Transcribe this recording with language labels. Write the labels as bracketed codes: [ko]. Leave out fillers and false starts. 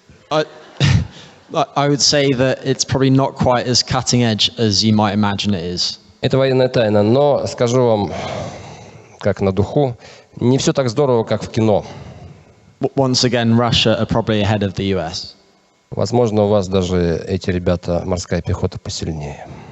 [en] I would say that it's probably not quite as cutting edge as you might imagine it is. [ru] Это военная тайна, но скажу вам, как на духу, не все так здорово, как в кино. [en] Once again, Russia are probably ahead of the US. [ru] Возможно, у вас даже эти ребята, морская пехота, посильнее.